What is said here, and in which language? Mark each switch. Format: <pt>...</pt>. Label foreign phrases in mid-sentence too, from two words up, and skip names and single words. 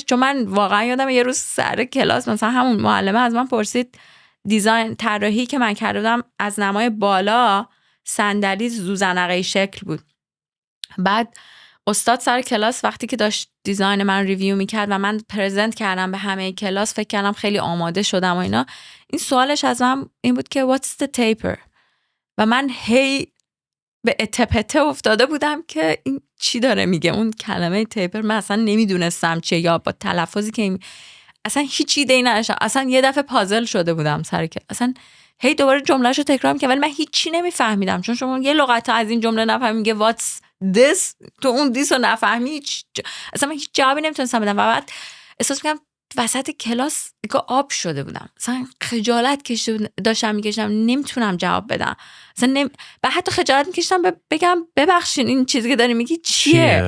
<fa>چون من واقعا یادم یه روز سر کلاس مثلا همون معلمه از من پرسید دیزاین طراحی که من کرده بودم از نمای بالا صندلی زوزنقه شکل بود. بعد استاد سر کلاس وقتی که داشت دیزاین من ریویو میکرد و من پرزنت کردم به همه کلاس، فکر کردم خیلی آماده شدم و اینا، این سوالش از من این بود که</fa> <en>what's the taper؟</en> <fa>و من هی به اتپته افتاده بودم که این چی داره میگه، اون کلمه تیپر من اصلا نمیدونستم چه، یا با تلفظی که اصلا هیچ ایده‌ای نداشتم، اصلا یه دفعه پازل شده بودم سر که اصلا هی دوباره جملهشو تکرار می‌کردم ولی من هیچی نمیفهمیدم، چون شما یه لغت از این جمله نفهمی میگه</fa> <en>what's this،</en> <fa>تو اون دیس رو نفهمی اصلا من هیچ جوابی نمیتونستم بدم و بعد احساس می‌کردم وسط کلاس که آب شده بودم، مثلا خجالت کشیده داشتم میکشم نمیتونم جواب بدم، مثلا و حتی خجالت میکشم بگم ببخشین این چیزی که داری میگی چیه؟</fa>